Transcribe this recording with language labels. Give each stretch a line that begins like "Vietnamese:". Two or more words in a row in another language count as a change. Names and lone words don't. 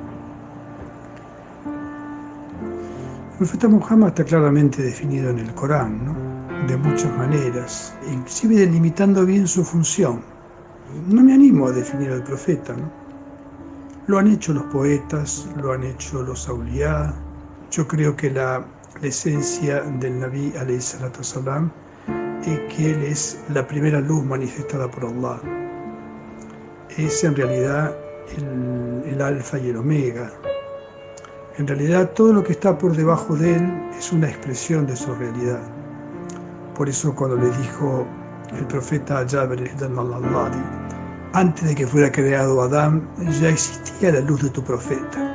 Spanish: El profeta Muhammad está claramente definido en el Corán, ¿no? De muchas maneras, inclusive delimitando bien su función. No me animo a definir al profeta, ¿no? Lo han hecho los poetas, lo han hecho los awliya. Yo creo que la esencia del Nabi
Arabic: عليه الصلاة والسلام
Spanish: es que él es la primera luz manifestada por Allah. Es en realidad el alfa y el omega. En realidad todo lo que está por debajo de él es una expresión de su realidad. Por eso cuando le dijo el profeta a Jabir ibn al-Alladi, antes de que fuera creado Adán, ya existía la luz de tu profeta.